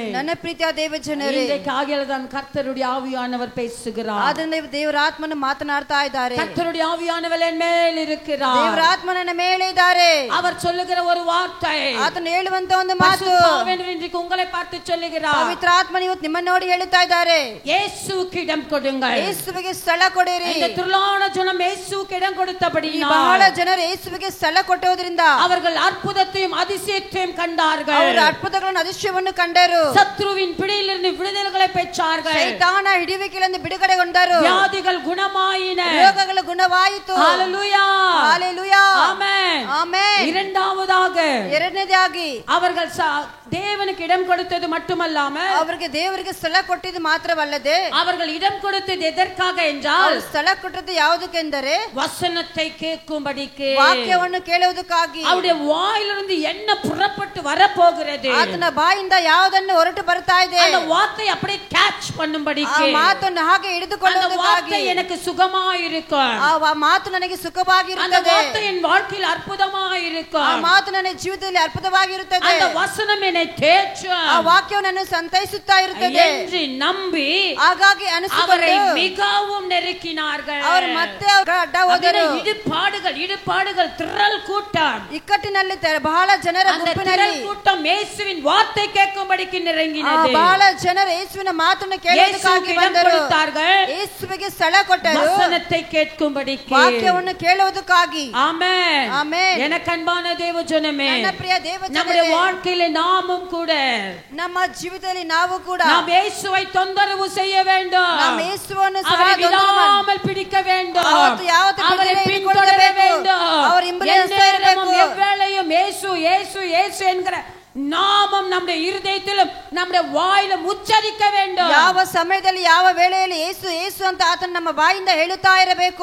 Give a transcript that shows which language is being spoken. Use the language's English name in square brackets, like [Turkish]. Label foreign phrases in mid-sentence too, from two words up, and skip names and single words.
[Kannada] ನನ್ನ ಪ್ರೀತಿಯ ದೇವ ಜನರೇ, [Tamil] இன்றைக்கு ஆகியதான் கர்த்தருடைய ஆவியானவர் பேசுகிறார். [Kannada] ಆದ್ದರಿಂದ ದೇವರ ಆತ್ಮನು ಮಾತನಾಡ್ತಾ ಇದ್ದಾರೆ. [Tamil] கர்த்தருடைய ஆவியானவர் என் மேல் இருக்கிறார். [Kannada] ದೇವರ ಆತ್ಮ ನನ್ನ ಮೇಲೆ ಇದ್ದಾರೆ. [Tamil] அவர் சொல்லுகிற ஒரு வார்த்தை, [Kannada] ಆತನು ಹೇಳುವಂತ ಒಂದು ಮಾತು, [Tamil] பரிசுத்த ஆவியானவர் இன்றைக்கு உங்களை பார்த்து சொல்லுகிறார். [Kannada] ಪವಿತ್ರ ಆತ್ಮನು ಇವತ್ತು ನಿಮ್ಮನ್ನು ನೋಡಿ ಹೇಳುತ್ತಾ ಇದ್ದಾರೆ, [Tamil] இயேசுவுக்கு இடம் கொடுங்கள். [Kannada] ಯೇಸುವಿಗೆ ಸ್ಥಳ ಕೊಡಿರಿ. [Tamil] இந்த திரளான ஜனம் இயேசுவுக்கு இடம் கொடுத்தபடியினால் [Kannada] ಬಹಳ ಜನರು ಯೇಸುವಿಗೆ ಸ್ಥಳ ಕೊಟ್ಟೋದ್ರಿಂದ [Tamil] அவர்கள் அற்புதத்தையும் அதிசயத்தையும் கண்டார்கள். [Kannada] ಅವರು ಅದ್ಭುತಗಳನ್ನು அதிசಯವನ್ನು ಕಂಡರು. [Tamil] சத்ருவின் பிடியிலிருந்து விடுதலை பெற்றார்கள். [Kannada] ಸೈತಾನ ಹಿಡಿಯುವಿಕೆಯಿಂದ ಬಿಡುಗಡೆಗೊಂಡರು. [Tamil] வியாதிகள் குணமாயின. [Kannada] ರೋಗಗಳು ಗುಣವಾಯಿತು. [Tamil] ஹalleluya ஹalleluya ஆமென் ஆமென். இரண்டாவதாக [Kannada] ಎರಡನೇದಾಗಿ [Tamil] அவர்கள் தேவனுக்கு இடம் கொடுத்தது மட்டுமல்லாமல் [Kannada] ಅವರಿಗೆ ದೇವರಿಗೆ ಸ್ಥಳ ಕೊಟ್ಟಿದ್ದು ಮಾತ್ರವಲ್ಲದೆ [Tamil] அவர்கள் இடம் கொடுத்தது எதற்காக என்றால் [Kannada] ಸ್ಥಳ ಕೊಟ್ಟದ್ದು ಯಾವುದಕ್ಕೆಂದರೆ [Tamil] வசனத்தை கேட்கும்படிக்கு, [Kannada] ವಾಕ್ಯವನ್ನು ಕೇಳುವುದಕ್ಕಾಗಿ. [Tamil] அவருடைய வாயிலிருந்து என்ன புறப்பட்டு வரப்போகிறது, [Kannada] ಆತನ ಬಾಯಿಂದ ಯಾವುದನ್ನು ಹೊರಟು ಬರ್ತಾ ಇದೆ [Tamil] அந்த வார்த்தை அப்படியே கேட்ச் [Kannada] ಆ [Tamil] பண்ணும்படிக்கு, [Kannada] ಮಾತನ್ನು ಹಾಗೆ [Tamil] அந்த [Kannada] ಹಿಡಿದುಕೊಳ್ಳುವುದಕ್ಕಾಗಿ. [Tamil] வார்த்தை எனக்கு சுகமாயிருக்கும், [Kannada] ಆ ಮಾತು ನನಗೆ [Tamil] அந்த [Kannada] ಸುಖವಾಗಿರುತ್ತದೆ. [Tamil] வார்த்தை என் வாழ்க்கையில் அற்புதமாயிருக்கும், [Kannada] ಆ ಮಾತು ನನ್ನ ಜೀವಿತದಲ್ಲಿ ಅದ್ಭುತವಾಗಿರುತ್ತದೆ. [Tamil] அந்த வசனம் என்னை தேற்றும் [Kannada] ಆ ವಾಕ್ಯವು ನನ್ನ ಸಂತೈಸುತ್ತಾ ಇರುತ್ತದೆ [Tamil] என்று நம்பி [Kannada] ಹಾಗಾಗಿ [Tamil] அவரை [Kannada] ಅನಿಸಿಕೊಂಡು [Tamil] மிகவும் நெருக்கினார்கள். [Kannada] ಅವರು ಮತ್ತೆ ಅಡ್ಡ ಹೋದರು. [Tamil] இடுபாடுகள் திரள் கூட்டம், [Kannada] ಇಕ್ಕಟ್ಟಿನಲ್ಲಿ ಬಹಳ ಜನರ [Tamil] அந்த [Kannada] ಗುಂಪಿನಲ್ಲಿ [Tamil] திரள் கூட்டம் இயேசுவின் வார்த்தை கேட்கும்படிக்கு நெருங்கினது. [Kannada] ಬಹಳ ಜನರು ಯೇಸುವಿನ ಮಾತನ್ನು ಕೇಳುವುದಕ್ಕಾಗಿ [Tamil] இயேசுவுக்கு இடம் [Kannada] ಬಂದರು. [Tamil] கொடுத்தார்கள். [Kannada] ಯೇಸುವಿಗೆ ಸ್ಥಳ ಕೊಟ್ಟರು [Tamil] வசனத்தை கேட்கும்படிக்கு. [Kannada] ವಾಕ್ಯವನ್ನು ಕೇಳುವುದಕ್ಕಾಗಿ. [Tamil] ஆமென் ஆமென். எனக்கு அன்பான தேவஜனமே, [Kannada] ನನ್ನ ಪ್ರಿಯ ದೇವ [Tamil] நம்முடைய [Kannada] ಜನರೇ, [Tamil] வாழ்க்கையில நாமும் கூட [Kannada] ನಮ್ಮ ಜೀವಿತದಲ್ಲಿ ನಾವು ಕೂಡ [Tamil] நாம் இயேசுவை தொந்தரவு செய்ய வேண்டும். [Kannada] ನಮ್ಮ ಯೇಸುವನ್ನು ಸಹ [Tamil] அவரை [Kannada] ತೊಂದರೆ ಮಾಡಿ- [Tamil] விடாமல் பிடிக்க வேண்டும். [Kannada] அவತ್ತು ಯಾವತ್ತೂ [Tamil] அவரை [Kannada] ಬಿಡದೆ [Tamil] பின்தொடர [Kannada] ಹಿಡಿದುಕೊಳ್ಳಬೇಕು. [Tamil] வேண்டும். [Kannada] அவர் ಹಿಂಬಾಲಿಸ್ತಾ [Tamil] எந்நேரமும் [Kannada] ಇರಬೇಕು. [Tamil] எவ்வேளையும் இயேசு இயேசு இயேசு என்கிற நாமம் நம்முடைய இருதயத்திலும் நம்முடைய வாயிலும் உச்சரிக்க வேண்டும். [Kannada] ಯಾವ ಸಮಯದಲ್ಲಿ ಯಾವ ವೇಳೆಯಲ್ಲಿ ಯೇಸು ಯೇಸು ಅಂತ ಆತನ ನಮ್ಮ ಬಾಯಿಂದ ಹೇಳುತ್ತಾ ಇರಬೇಕು.